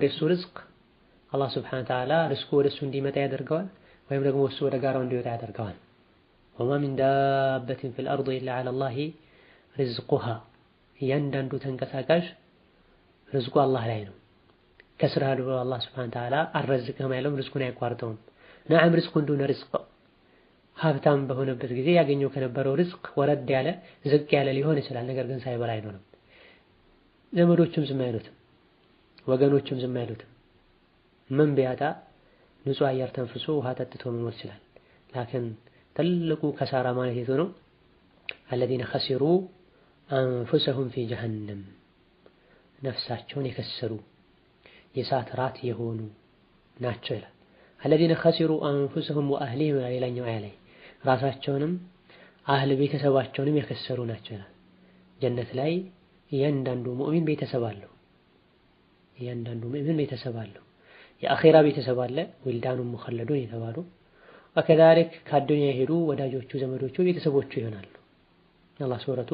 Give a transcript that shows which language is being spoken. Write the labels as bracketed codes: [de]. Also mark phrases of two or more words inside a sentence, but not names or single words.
[am] የሱ ርዝቅ [ar] الله سبحانه وتعالى [am] ርዝቁ ወደሱ እንዲመጣ ያደርገዋል፣ ወይም ደግሞ እሱ ወደ ጋራው እንዲወጣ ያደርገዋል። [ar] وما من دابة في الأرض إلا على الله رزقها [am] እያንዳንዱ ተንቀሳቃሽ ርዝቁ አላህ ላይ ነው። ከስራህ ብሎ [ar] الله سبحانه وتعالى [am] አልረዝቅህም አይለውም፣ ርዝቁን አይቋርጠውም። ነዓም ርዝቁን [ar] دون رزق [am] ሀብታም በሆነበት ጊዜ ያገኘው ከነበረው ርዝቅ ወረድ ያለ ዝቅ ያለ ሊሆን ይችላል። ነገር ግን ሳይበላ አይኖርም። ዘመዶቹም ዝም አይሉትም፣ ወገኖቹም ዝም አይሉትም። ምን ቢያጣ ንጹህ አየር ተንፍሶ ውሃ ጠጥቶ መኖር ይችላል። ላኪን ትልቁ ከሳራ ማለት የቱ ነው? [ar] الذين خسروا أنفسهم في جهنم [am] ነፍሳቸውን የከሰሩ የእሳት ራት የሆኑ ናቸው ይላል። [ar] الذين خسروا أنفسهم وأهليهم [am] ሌላኛው አያ ላይ ራሳቸውንም አህል ቤተሰባቸውንም የከሰሩ ናቸው ይላል። ጀነት ላይ እያንዳንዱ ሙእሚን ቤተሰብ አለው። እያንዳንዱ ሙእሚን ቤተሰብ አለው። የአኺራ ቤተሰብ አለ፣ [ar] ولدان مخلدون [am] የተባሉ ወከዛሊክ ከአዱንያ የሄዱ ወዳጆቹ ዘመዶቹ ቤተሰቦቹ ይሆናሉ። አላህ ሱረቱ